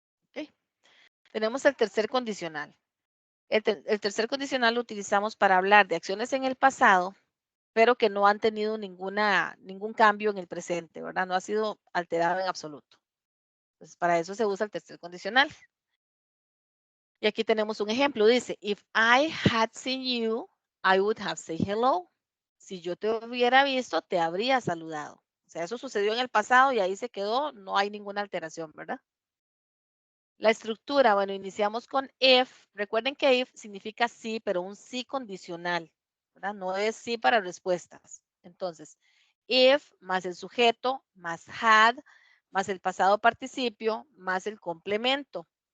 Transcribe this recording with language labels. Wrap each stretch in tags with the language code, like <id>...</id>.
<es>Okay. Tenemos el tercer condicional. El tercer condicional lo utilizamos para hablar de acciones en el pasado, pero que no han tenido ningún cambio en el presente, ¿verdad? No ha sido alterado en absoluto. Entonces, para eso se usa el tercer condicional. Y aquí tenemos un ejemplo. Dice,</es> <en>if I had seen you, I would have said hello.</en> <es>Si yo te hubiera visto, te habría saludado. O sea, eso sucedió en el pasado y ahí se quedó, no hay ninguna alteración, ¿verdad? La estructura, bueno, iniciamos con if. Recuerden que if significa sí, pero un sí condicional, ¿verdad? No es sí para respuestas. Entonces, if más el sujeto, más had, más el pasado participio, más el complemento.</es>